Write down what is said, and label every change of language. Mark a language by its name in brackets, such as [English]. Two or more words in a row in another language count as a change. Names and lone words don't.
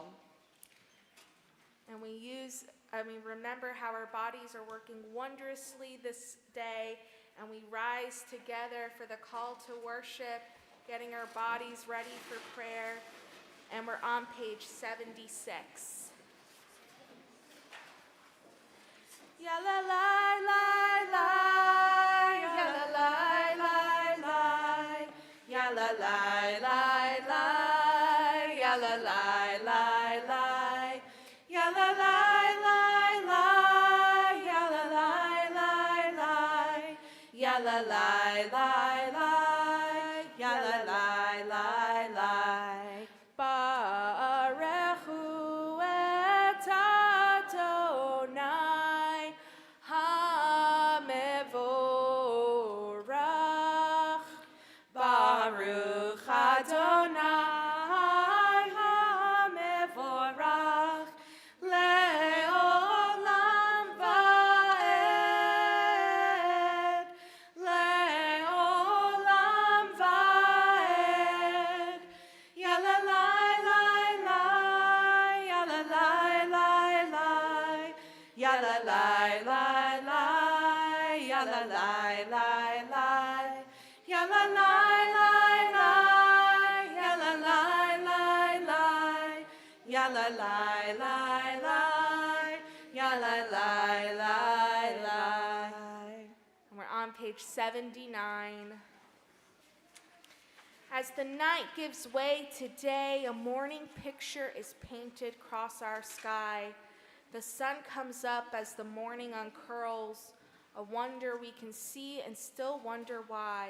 [English] And we remember how our bodies are working wondrously this day, and we rise together for the call to worship, getting our bodies ready for prayer, and we're on page 76. Ya la la la la, ya la la la la, ya la la la la, ya la la la la, ya la la la la, ya la la la la, ya la la la la, ya la la la la. [Hebrew] ברכו את אדוני המבורך. ברוך אדוני המבורך לעולם ועד, לעולם ועד. Ya la la la la, ya la la la la, ya la la la la, ya la la la la, ya la la la la, ya la la la la, ya la la la la, ya la la la la. [English] And we're on page 79. As the night gives way to day, a morning picture is painted across our sky. The sun comes up as the morning uncurls, a wonder we can see and still wonder why.